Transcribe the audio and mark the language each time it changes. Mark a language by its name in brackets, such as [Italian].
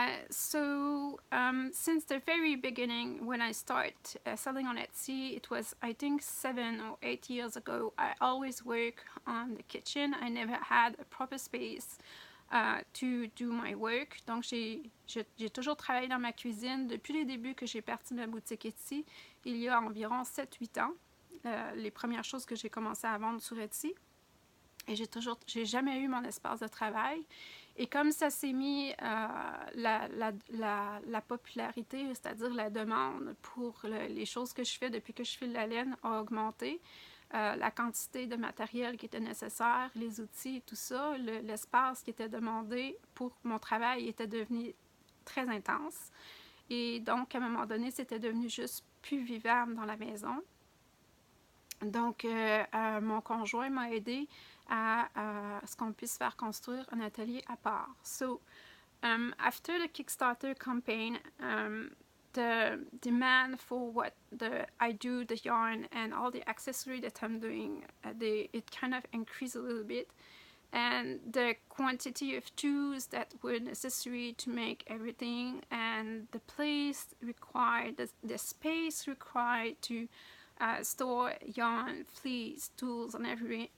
[English] Since the very beginning, when I started selling on Etsy, it was, I think, 7 or 8 years ago, I always work on the kitchen. I never had a proper space to do my work. [French] Donc, j'ai toujours travaillé dans ma cuisine depuis les débuts que j'ai parti de ma boutique Etsy, il y a environ 7-8 ans. Les premières choses que j'ai commencé à vendre sur Etsy. Et j'ai jamais eu mon espace de travail. Et comme ça s'est mis, la popularité, c'est-à-dire la demande pour les choses que je fais depuis que je file la laine a augmenté. La quantité de matériel qui était nécessaire, les outils, tout ça, l'espace qui était demandé pour mon travail était devenu très intense. Et donc, à un moment donné, c'était devenu juste plus vivable dans la maison. Donc, mon conjoint m'a aidé à ce qu'on puisse faire construire un atelier à part. [English] So, after the Kickstarter campaign, the demand for what I do, the yarn, and all the accessory that I'm doing, it kind of increased a little bit. And the quantity of tools that were necessary to make everything, and the place required, the space required to store yarn, fleece, tools, and everything.